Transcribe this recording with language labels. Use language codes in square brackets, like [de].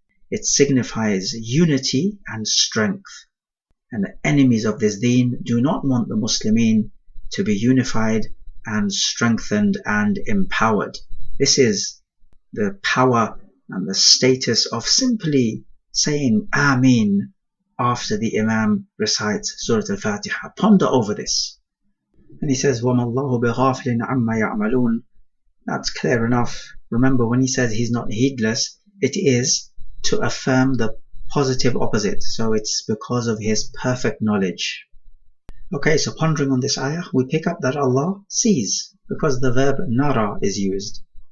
[en] It signifies unity and strength. And the enemies of this deen do not want the Muslimin to be unified and strengthened and empowered. This is the power and the status of simply saying Ameen after the Imam recites Surah Al-Fatiha. Ponder over this. [ar] And he says, وَمَا اللَّهُ بِغَافِلٍ عَمَّا يَعْمَلُونَ. [en] That's clear enough. Remember, when he says he's not heedless, it is to affirm the positive opposite. So it's because of his perfect knowledge. Okay, so pondering on this ayah, we pick up that Allah sees, because the verb nara is used.